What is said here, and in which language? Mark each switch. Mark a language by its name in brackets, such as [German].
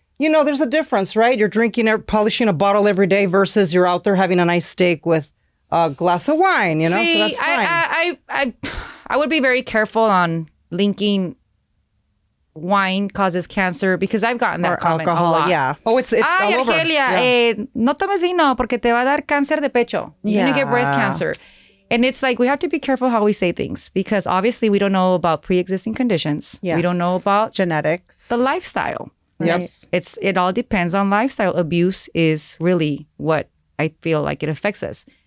[English] You know, there's a difference, right? You're drinking or polishing a bottle every day versus you're out there having a nice steak with a glass of wine, you know? See, so that's fine. I would be very careful on linking wine causes cancer because I've gotten that Or comment a alcohol, lot. yeah. Oh, it's all over. [Spanish] Argelia, no tomes vino porque te va a dar cáncer de pecho. [English] You're going to get breast cancer. And it's like we have to be careful how we say things because obviously we don't know about pre-existing conditions. Yes. We don't know about genetics. the lifestyle. Yes. It all depends on lifestyle. Abuse is really what I feel like it affects us.